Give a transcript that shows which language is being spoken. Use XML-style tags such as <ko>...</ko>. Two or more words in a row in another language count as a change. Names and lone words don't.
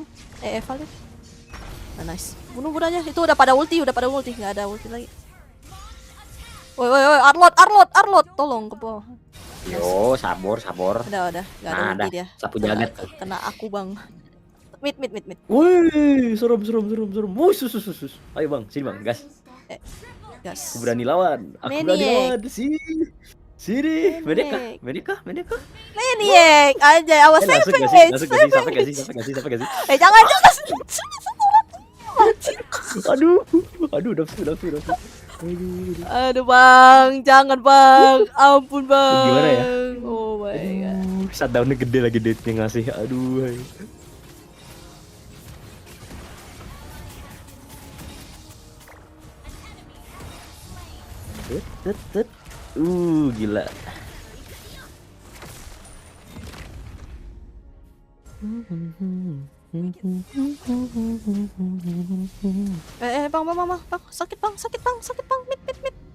<id>Valir. Nice. Bunuh aja. Itu udah pada ulti, nggak ada ulti lagi. Woi, Arlot, tolong ke bawah. Yo, sabor. Udah, nggak ada ulti dia. Sapu jagat. Kena aku bang. Mid. Woi, serem. Wuh, sus. Ayo bang, sini bang, gas. Gas. Aku berani lawan. Sini. Medika. Maniac, aja. Awas Langsung savage. Sampai kasih. Jangan. Aduh, nafsu. Aduh bang, jangan bang, ampun bang. Gimana ya?</id> <en>Oh my god.</en> <id>Shutdown-nya gede lagi date-nya ngasih. Aduh. Gila. Bang, sakit bang, mid.</id>